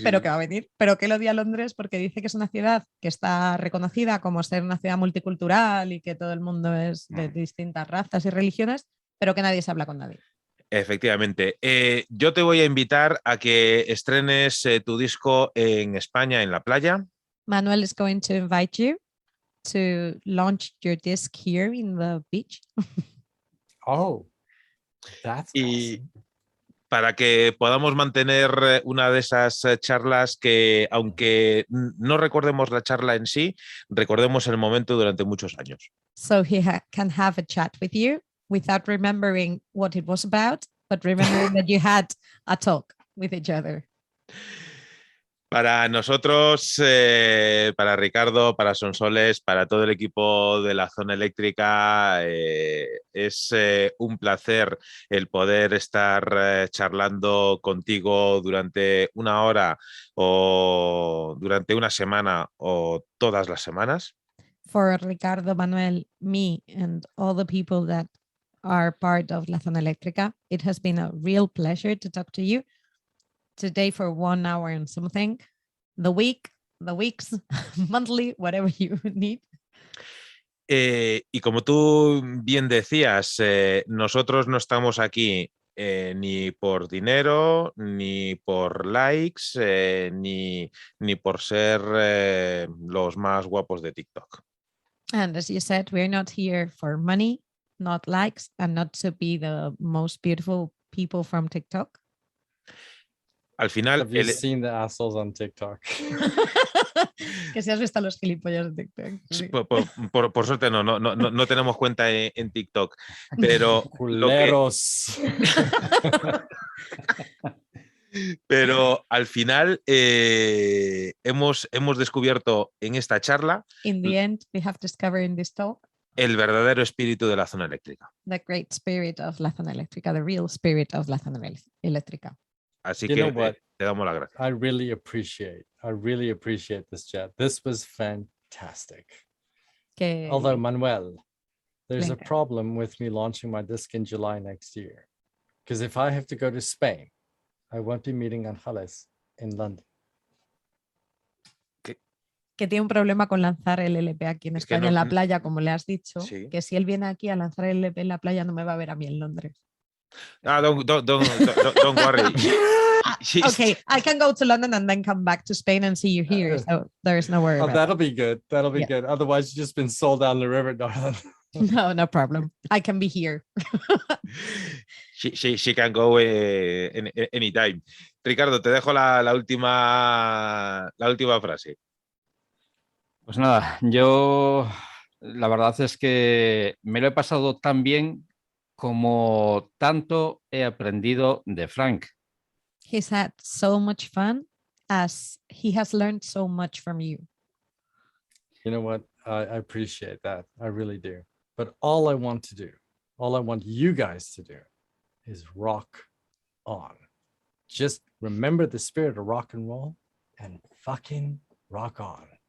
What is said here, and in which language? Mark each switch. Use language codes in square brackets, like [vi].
[es] pero que va a venir, pero que él odia Londres porque dice que es una ciudad que está reconocida como ser una ciudad multicultural y que todo el mundo es de distintas razas y religiones, pero que nadie se habla con nadie. Efectivamente. Yo te voy a invitar a que estrenes tu disco en España, en la playa. [en] Manuel is going to invite you to launch your disc here in the beach. Oh, that's awesome. [es] Para que podamos mantener una de esas charlas que, aunque no recordemos la charla en sí, recordemos el momento durante muchos años. [en] So he can have a chat with you without remembering what it was about, but remembering that you had a talk with each other. [es] Para nosotros, para Ricardo, para Sonsoles, para todo el equipo de la Zona Eléctrica, es un placer el poder estar charlando contigo durante una hora o durante una semana o todas las semanas. [en] For Ricardo, Manuel, me, and all the people that are part of La Zona Eléctrica, it has been a real pleasure to talk to you today for 1 hour and something, the weeks, monthly, whatever you need. [es] Y como tú bien decías, nosotros no estamos aquí ni por dinero, ni por likes, ni por ser los más guapos de TikTok. [en] And as you said, we're not here for money, not likes, and not to be the most beautiful people from TikTok. [es] Al final... [en] Have you seen the assholes on TikTok? [es] Que si has visto a los gilipollas de TikTok. [en] Sí. [es] Por suerte no tenemos cuenta en TikTok, pero... Culeros. Pero al final hemos descubierto en esta charla In the end, we have discovered in this talk el verdadero espíritu de la Zona Eléctrica. The great spirit of La Zona Eléctrica, the real spirit of La Zona Eléctrica. Así que te damos las gracias. [en] I really appreciate this chat. This was fantastic. Although, Manuel, there's a problem with me launching my disc in July next year. Because if I have to go to Spain I won't be meeting Ángeles in London. [es] Que tiene un problema con lanzar el LP aquí en España, en la playa, como le has dicho, sí. que si él viene aquí a lanzar el LP en la playa no me va a ver a mí en Londres. [en] Don't worry. Okay, I can go to London and then come back to Spain and see you here, so there's no worry about that'll be good. That'll be good. Otherwise, you've just been sold down the river, darling. No problem. I can be here. She can go anytime. [es] Ricardo, te dejo la última frase. Pues nada, yo la verdad es que me lo he pasado tan bien como tanto he aprendido de Frank. [en] He's had so much fun as he has learned so much from you. You know what? I appreciate that. I really do. But all I want to do, all I want you guys to do is rock on. Just remember the spirit of rock and roll and fucking rock on.